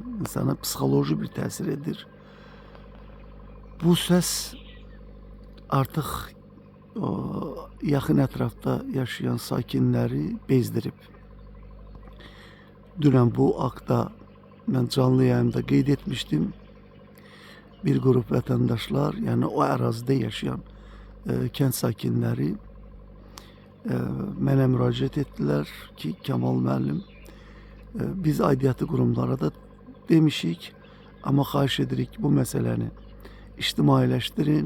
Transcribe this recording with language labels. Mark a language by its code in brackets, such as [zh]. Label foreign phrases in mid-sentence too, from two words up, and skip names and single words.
[az] İnsana psixoloji bir təsir edir. Bu ses artık yaxın ətrafda yaşayan sakinləri bezdirib. Dünən bu haqda mən canlı yayımda qeyd etmiştim. Bir grup vatandaşlar, yani o ərazidə yaşayan kənd sakinləri mənə müraciət etdilər ki, Kemal müəllim, biz aidiyyatı qurumlara da demişik, ama xahiş edirik bu məsələni ictimailəşdirin.